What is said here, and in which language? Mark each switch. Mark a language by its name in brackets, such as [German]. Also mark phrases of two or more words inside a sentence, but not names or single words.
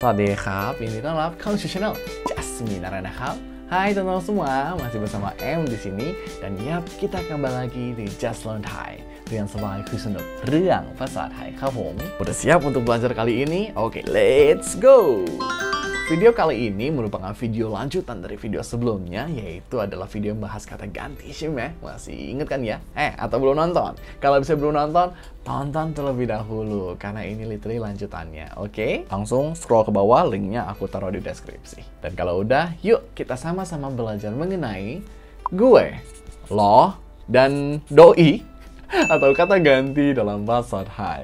[Thai] สวัสดีครับยินดีต้อนรับเข้าสู่ channel Jasmine นะครับ [Indonesian] Hai teman-teman semua, masih bersama M di sini dan yap kita kembali lagi di Just Learn Thai [Thai] เรียนสบายคุยสนุกเรื่องภาษาไทยครับผม [Indonesian] Udah siap untuk belajar kali ini? Oke, [English] let's go! [Indonesian] Video kali ini merupakan video lanjutan dari video sebelumnya, yaitu adalah video yang bahas kata ganti sih ya. Masih inget kan ya? Atau belum nonton? Kalau bisa belum nonton, tonton terlebih dahulu, karena ini literally lanjutannya, oke? Langsung scroll ke bawah, linknya aku taruh di deskripsi. Dan kalau udah, yuk kita sama-sama belajar mengenai gue, lo, dan doi, atau kata ganti dalam bahasa Thai.